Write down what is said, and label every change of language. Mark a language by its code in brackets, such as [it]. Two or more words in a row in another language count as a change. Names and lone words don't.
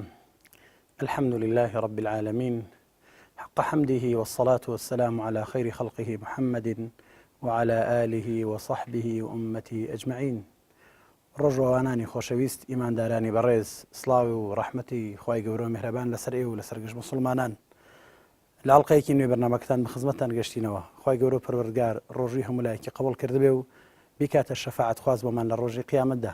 [ar] الحمد لله رب العالمين حق حمده، والصلاة والسلام على خير خلقه محمد وعلى آله وصحبه وأمته أجمعين. [ckb] ڕۆژەوانانی خۆشەویست، ئیماندارانی بەڕێز، سڵاوی و ڕەحمەتی خوای گەورە و میهرەبان لەسەر ئێوە و لەسەر گشت مسلمانان. لە ئەڵقەیەکی نوێ بەرنامەکەتان بە خزمەتتان گەشتینەوە. خوای گەورە پەروەردگار ڕۆژی هەموو لایەکی قبوڵ کردبێ و بیکاتە شەفاعەت خواز بۆمان لە ڕۆژی قیامەتدا.